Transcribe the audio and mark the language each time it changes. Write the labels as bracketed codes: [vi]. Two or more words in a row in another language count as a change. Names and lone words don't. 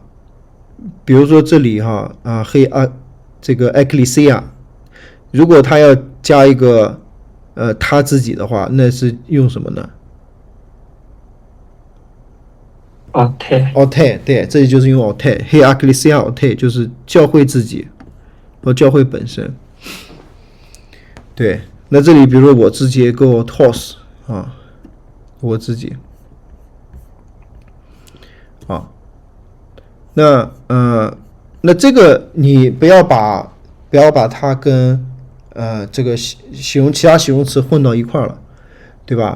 [zh] 比如说这里哈这个 ecclesia， 如果他要加一个他自己的话，那是用什么呢？autai，对，这里就是用 autai， [el] ἡ ἐκκλησία αὐτή, [zh] 就是教会自己和教会本身。对，那这里比如说我自己 [el] ἐγὼ αὐτός [zh] 啊，我自己啊，那这个你不要把它跟这个其他形容词混到一块了，对吧？